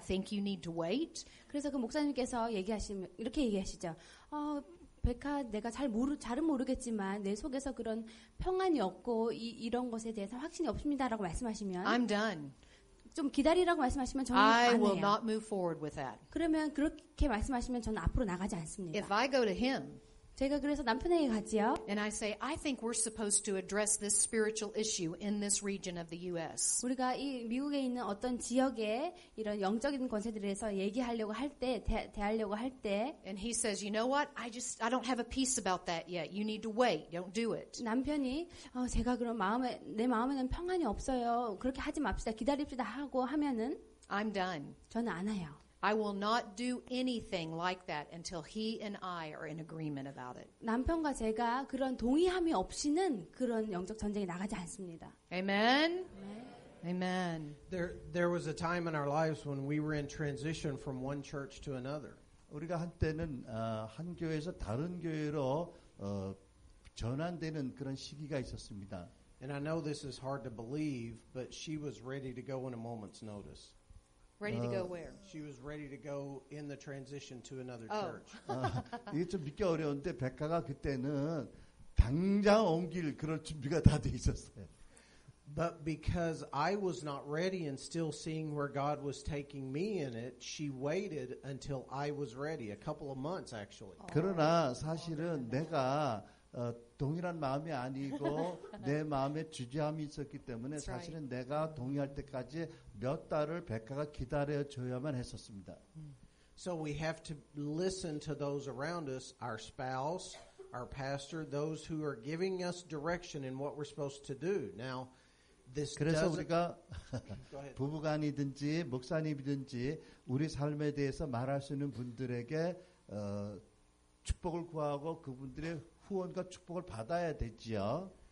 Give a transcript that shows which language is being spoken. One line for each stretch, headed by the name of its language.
English: I think you need to wait.
Korean: 그래서 그 목사님께서 이렇게 얘기하시죠. 베카, 내가 잘은 모르겠지만 내 속에서 그런 평안이 없고 이런 것에 대해서 확신이 없습니다라고 말씀하시면
English: I'm done.
Korean: 좀 기다리라고 말씀하시면 저는
English: I
Korean: 안
English: will
Korean: 해요.
English: not move forward with that.
Korean: 그러면 그렇게 말씀하시면 저는 앞으로 나가지 않습니다.
English: If I go to him
Korean: 제가 그래서 남편에게 가지요.
English: and I say, I think we're supposed to address this spiritual issue in this region of the U.S.
Korean: 우리가 이 미국에 있는 어떤 지역에 이런 영적인 권세들에 대해서 얘기하려고 할 때, 대하려고 할 때,
English: And he says, you know what? I don't have a peace about that yet. You need to wait. Don't do it.
Korean: 남편이 제가 그런 내 마음에는 평안이 없어요. 그렇게 하지 맙시다. 기다립시다 하고 하면은
English: I'm done.
Korean: 저는 안 해요.
English: I will not do anything like that until he and I are in agreement about it.
Korean: 남편과 제가 그런 동의함이 없이는 그런 영적 전쟁에 나가지 않습니다.
English: Amen? Amen. There was a time in our lives when we were in transition from one church to another.
Korean: 우리가 한때는 한 교회에서 다른 교회로 전환되는 그런 시기가 있었습니다.
English: And I know this is hard to believe, but she was ready to go in a moment's notice. Ready to go where? She was ready to go in the transition to another Oh. church.
Korean: 이게 좀 믿기 어려운데 백가가 그때는 당장 옮길 그럴 준비가 다 돼 있었어요.
English: But because I was not ready and still seeing where God was taking me in it, she waited until I was ready, a couple of months actually.
Korean: 그러나 사실은 내가 동일한 마음이 아니고 내 마음에 주저함이 있었기 때문에 사실은 내가 동의할 때까지 몇 달을 백가가 기다려줘야만 했었습니다.
English: So we have to listen to those around us, our spouse, our pastor, those who are giving us direction in what we're supposed to do. Now, this
Korean: 그래서
English: doesn't...
Korean: 우리가
English: Go ahead.
Korean: 부부간이든지 목사님이든지 우리 삶에 대해서 말할 수 있는 분들에게 축복을 구하고 그분들의 후원과 축복을 받아야 되지요.